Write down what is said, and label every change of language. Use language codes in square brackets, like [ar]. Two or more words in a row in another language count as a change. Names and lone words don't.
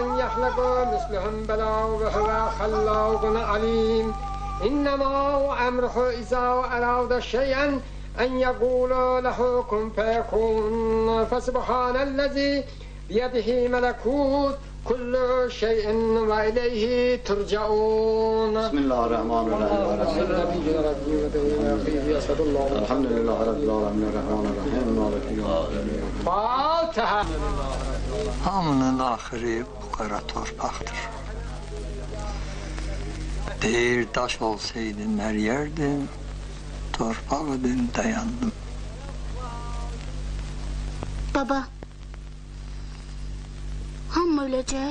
[ar] يخلق مثلهم بلى وهو خلاق عليم إنما هو أمره إذا أراد شيئا أن يقول له كن فيكون فسبحان الذي بيده ملكوت كل شيء وإليه ترجعون. بسم الله الرحمن الرحيم. الحمد لله رب العالمين الرحمن الرحيم مالك يوم الدين. [az] Fatiha. Hamının ahiri bu qara torpaqdır. Deyir daş olsaydım hər yerdim, torpaq idim dayandım. Baba, hamı öləcək?